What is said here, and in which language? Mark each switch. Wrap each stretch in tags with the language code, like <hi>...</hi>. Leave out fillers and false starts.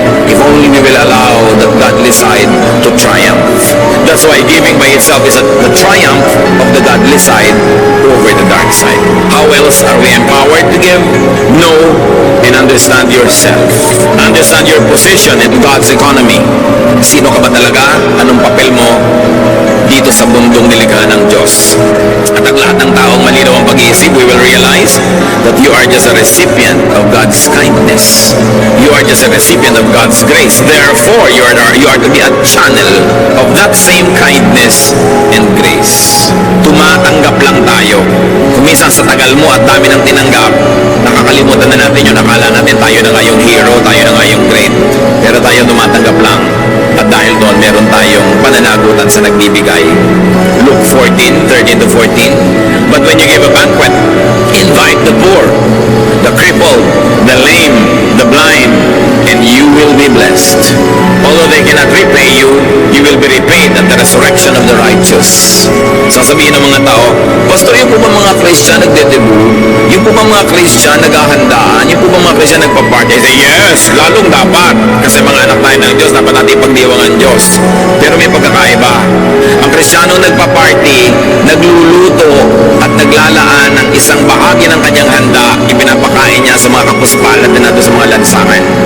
<en>If only we will allow the godly side to triumph. That's why giving by itself is the triumph of the godly side over the dark side. How else are we empowered to give? No and and understand yourself. Understand your position in God's economy.</en> <tl>Sino ka ba talaga? Anong papel mo dito sa mundong nilikha ng Diyos? At ang lahat ng taong malinaw ang pag-iisip,</tl> <en>we will realize that you are just a recipient of God's kindness. You are just a recipient of God's grace. Therefore, you are to be a channel of that same kindness and grace.</en> <tl>Tumatanggap lang tayo. Kuminsan sa tagal mo at dami ng tinanggap, nakakalimutan na natin yung akala natin tayo na nga yung hero, tayo na nga yung great. Pero tayo tumatanggap lang. At dahil doon, meron tayong pananagutan sa nagbibigay.</tl> <en>Luke 14:13 to 14. But when you give a banquet, invite the poor, the crippled, the lame, the blind, and you will be blessed. Although they cannot repay you, you will be repaid at the resurrection of the righteous.</en> <tl>Sasabihin ng mga tao, Pastor, yung po ba mga Christian nagdedebu? Yung po ba mga Christian naghahandaan? Yung po ba mga Christian nagpa-party?</tl> <en>I say, yes,</en> <tl>lalong dapat. Kasi mga anak tayo ng Diyos, dapat natin pagdiwangan Diyos. Pero may pagkakaiba. Ang Kristiyano nagpa-party, nagluluto at naglalaan ng isang bahagi ng kanyang handa, ipinapakain niya sa mga kapuspalan na nato sa mga lansangan.</tl>